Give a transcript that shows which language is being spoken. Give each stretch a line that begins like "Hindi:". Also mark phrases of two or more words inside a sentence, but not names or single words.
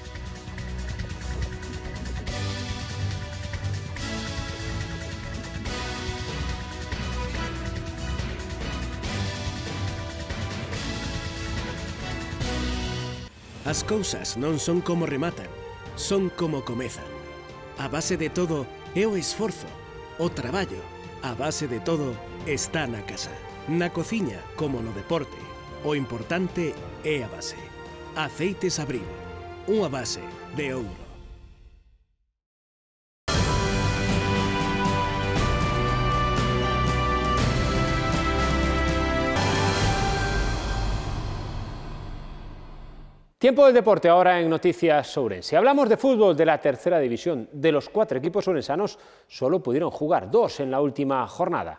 Galician: As cousas non son como rematan, son como comezan. A base de todo é o esforzo, o traballo. A base de todo está na casa. Na cociña, como no deporte, o importante é a base. Aceites Abril, unha base de ouro.
Spanish: Tiempo del deporte ahora en Noticias Ourense. Hablamos de fútbol de la tercera división. De los 4 equipos ourensanos solo pudieron jugar 2 en la última jornada.